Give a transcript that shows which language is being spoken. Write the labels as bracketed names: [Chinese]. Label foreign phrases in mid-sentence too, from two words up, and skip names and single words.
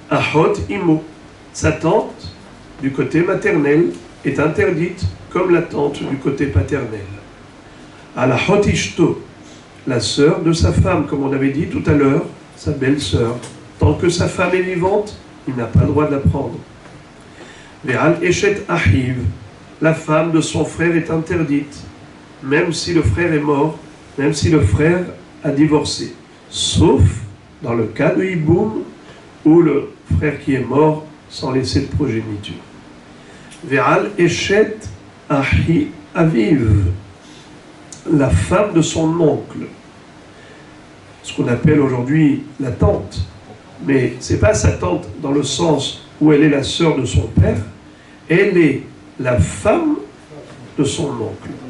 [Hebrew] אחות אמו, [French] Sa tante, du côté maternel, est interdite comme la tante du côté paternel. À la hotishto, la sœur de sa femme, comme on avait dit tout à l'heure, sa belle-sœur. Tant que sa femme est vivante, il n'a pas le droit de la prendre. [Hebrew] ועל אשת אחיו, [French] la femme de son frère est interdite, même si le frère est mort, même si le frère a divorcé. Sauf dans le cas de hiboum, où le frère qui est mort sans laisser de progéniture. [Hebrew] ועל אשת אחי אביו, [French] la femme de son oncle, ce qu'on appelle aujourd'hui la tante, mais ce n'est pas sa tante dans le sens où elle est la sœur de son père, elle est la femme de son oncle.